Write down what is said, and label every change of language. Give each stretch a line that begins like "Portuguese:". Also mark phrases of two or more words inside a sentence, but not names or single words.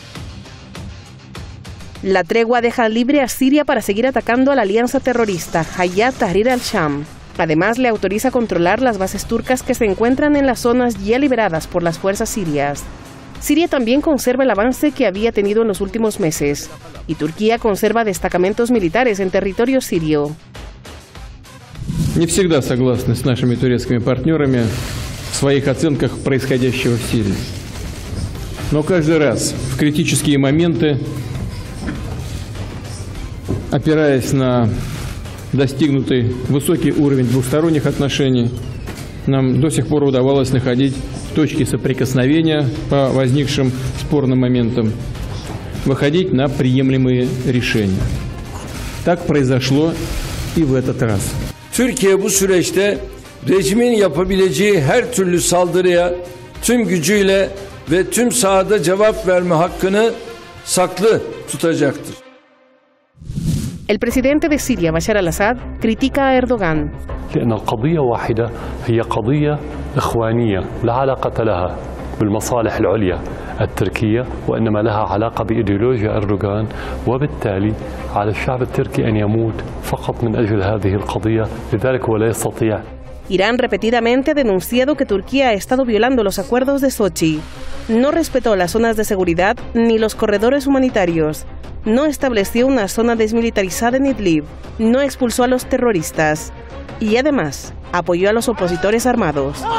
Spanish: La tregua deja libre a Siria para seguir atacando a la alianza terrorista Hayat Tahrir al-Sham. Además, le autoriza controlar las bases turcas que se encuentran en las zonas ya liberadas por las fuerzas sirias. Siria también conserva el avance que había tenido en los últimos meses, y Turquía conserva destacamentos militares en territorio sirio.
Russian: Не всегда согласны с нашими турецкими партнерами в своих оценках происходящего в Сирии. Но каждый раз в критические моменты, опираясь на достигнутый высокий уровень двусторонних отношений, нам до сих пор удавалось находить точки соприкосновения по возникшим спорным моментам, выходить на приемлемые решения. Так произошло и в этот раз.
Turkish: Türkiye bu süreçte rejimin yapabileceği her türlü saldırıya tüm gücüyle ve tüm sahada cevap verme hakkını saklı tutacaktır.
Spanish: El presidente de Siria, Bashar al-Assad, critica a Erdogan.
Arabic: لأن القضية واحدة هي قضية إخوانية لا علاقة لها بالمصالح العليا التركية وإنما لها علاقة بإيديولوجيا أردوغان وبالتالي على الشعب التركي أن يموت فقط من أجل هذه القضية لذلك هو لا يستطيع.
Spanish: Irán repetidamente ha denunciado que Turquía ha estado violando los acuerdos de Sochi. No respetó las zonas de seguridad ni los corredores humanitarios. No estableció una zona desmilitarizada en Idlib. No expulsó a los terroristas. Y además, apoyó a los opositores armados.